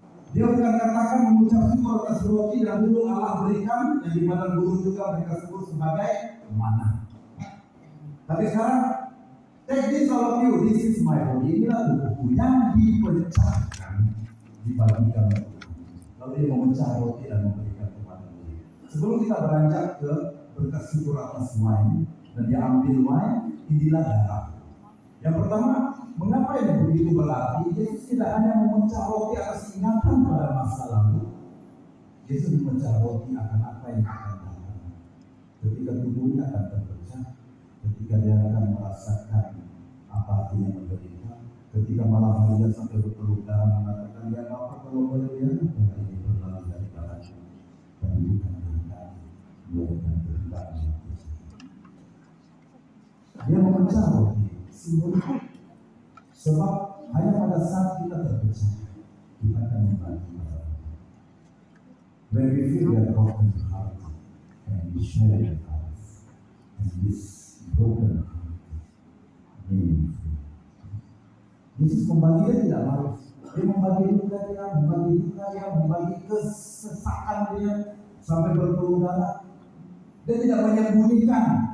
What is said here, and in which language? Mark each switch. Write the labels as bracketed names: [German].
[Indonesian] Dia bukan katakan mengucap syukur atas roti dan dulu Allah berikan, yang di mana guru juga mereka sebut sebagai mana. Tapi sekarang, [English] take this all of you, this is my body. [Indonesian] Inilah tubuhku yang dipecahkan, dibagikan. Lalu dia memecah roti dan memberikan kepada murid. Sebelum kita beranjak ke berkat syukur atas wine, dan dia ambil wine, inilah darah. Yang pertama, mengapa ini begitu berarti? Yesus tidak hanya memecah roti atas ingatan pada masa lalu. Yesus memecah roti akan apa yang akan datang. Ketika tubuhnya akan terpecah, ketika dia akan merasakan apa artinya menderita, ketika malam hari dia sampai berpeluh darah mengatakan, ya Bapa kalau boleh biarkan ini berlalu dari badanku, tapi bukan kehendak, bukan kehendak. Dia memecah roti, simbolik. Sebab hanya pada saat kita terpecah, kita akan membagi pada Allah. [English] When we feel that broken heart, and we share that heart, and this broken heart, meaningful. [Indonesian] Yesus membagi dia tidak marah. Dia membagi duka dia, membagi duka dia, membagi kesesakan dia, sampai berpeluh darah. Dia tidak menyembunyikan.